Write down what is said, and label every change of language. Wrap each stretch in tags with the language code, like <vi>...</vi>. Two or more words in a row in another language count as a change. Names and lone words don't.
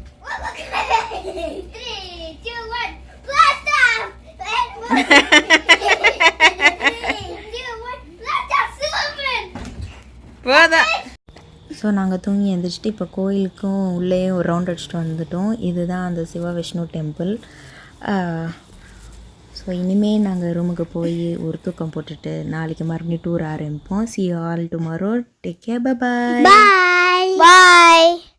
<ta>போதா.</ta> <en>ஸோ நாங்கள்</en> <ta>தூங்கி எழுந்திரிச்சிட்டு இப்போ கோயிலுக்கும் உள்ளே ஒரு ரவுண்ட் அடிச்சுட்டு வந்துட்டோம். இதுதான் அந்த சிவா விஷ்ணு டெம்பிள். ஸோ இனிமேல் நாங்கள் ரூமுக்கு போய் ஒரு தூக்கம் போட்டுட்டு நாளைக்கு மறுபடியும் டூர் ஆரம்பிப்போம்.</ta> <en>See you all tomorrow. Take care. Bye bye. Bye. Bye.</en>